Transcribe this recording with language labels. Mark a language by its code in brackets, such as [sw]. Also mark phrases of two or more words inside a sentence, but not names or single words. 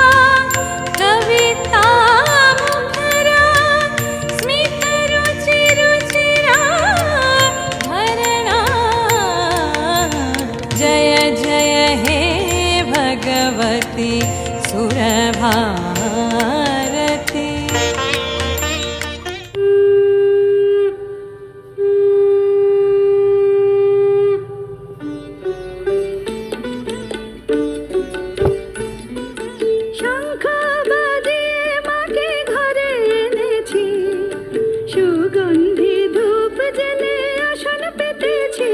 [sa] कवितामुखरा, स्मितरुचिरुचिरा भरणा। जय जय हे भगवती सुरभारती। [bn] শঙ্খ বাজিয়ে মাকে ঘরে এনেছি, সুগন্ধি ধূপ জেলে আসন পেতেছি।